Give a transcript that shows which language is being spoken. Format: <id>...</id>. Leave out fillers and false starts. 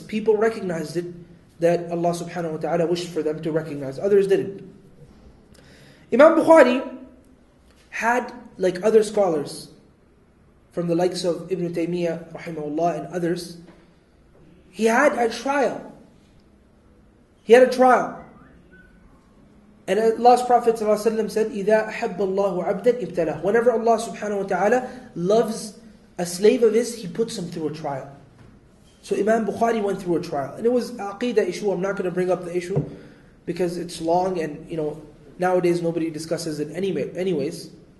<en>People recognized it, that Allah subhanahu wa ta'ala wished for them to recognize. Others didn't. Imam Bukhari had, like other scholars, from the likes of Ibn Taymiyyah, rahimahullah, and others, he had a trial. He had a trial. And Allah's Prophet ﷺ said,</en> <ar>إِذَا أَحَبَّ اللَّهُ عَبْدًا ابْتَلَهُ.</ar> <en>Whenever Allah subhanahu wa ta'ala loves a slave of his, He puts him through a trial. So Imam Bukhari went through a trial. And it was an aqidah issue. I'm not going to bring up the issue because it's long and nowadays nobody discusses it anyways.</en>